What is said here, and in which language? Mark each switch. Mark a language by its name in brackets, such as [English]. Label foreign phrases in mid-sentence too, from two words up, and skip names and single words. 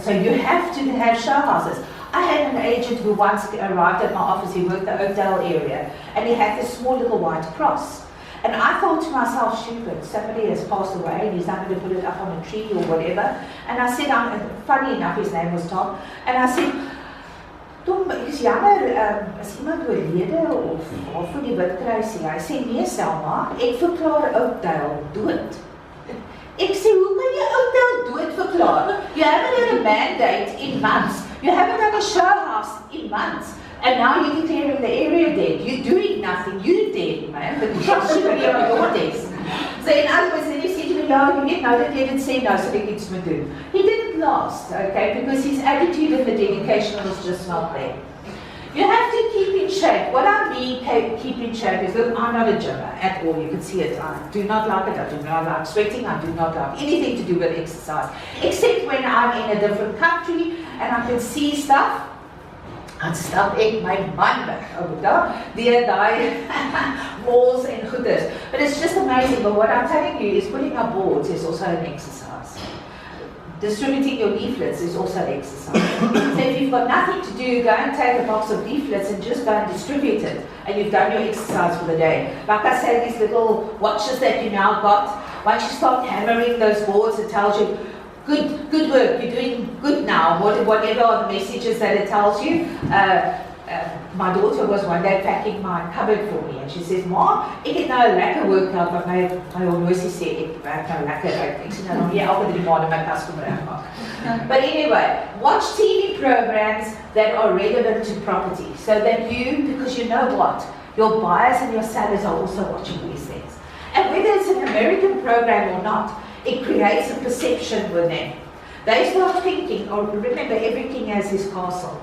[English] So you have to have show houses. I had an agent who once arrived at my office. He worked the Oakdale area, and he had this small little white cross. And I thought to myself, stupid, somebody has passed away and he's not going to put it up on a tree or whatever. And I said, funny enough, his name was Tom, and I said, Tom, [Afrikaans] ek is jammer, as iemand oorlede of vir die Witkruisie. Hy sê, nee Selma, ek verklaar Oakdale dood. Ek sê, hoe kan jy Oakdale dood verklaar? [English] You haven't had a mandate in months. You haven't had a show house in months. And now you're declaring the area dead. You're doing nothing. You're dead, man. But you should be on your desk. So in other words, then you say to me, [Afrikaans] ja, you weet nou dat jy dit sê nou, so ek iets moet doen. [English] He didn't last, okay, because his attitude and the dedication was just not there. You have to keep in shape. What I mean keep in shape is, look, I'm not a gymmer at all. You can see it. I do not like it. I do not like sweating. I do not like anything to do with exercise. Except when I'm in a different country and I can see stuff. [Afrikaans] Dan stap ek my man weg, deur daai malls en goeders. [English] But it's just amazing. But what I'm telling you is putting up boards is also an exercise. Distributing your leaflets is also an exercise. So if you've got nothing to do, go and take a box of leaflets and just go and distribute it. And you've done your exercise for the day. Like I say, these little watches that you now got, once you start hammering those boards, it tells you, good work, you're doing good now, whatever are the messages that it tells you. My daughter was one day packing my cupboard for me and she says, [Afrikaans] Ma, ek het nou 'n lekker workout, but my horlosie sê ek werk nou lekker uit. Ek sê nou nog nie elke 3 maande my kas kom regmaak. [English] But anyway, watch TV programs that are relevant to property so that you, because you know what, your buyers and your sellers are also watching these things. And whether it's an American program or not, it creates a perception with them. They start thinking, or remember, every king has his castle.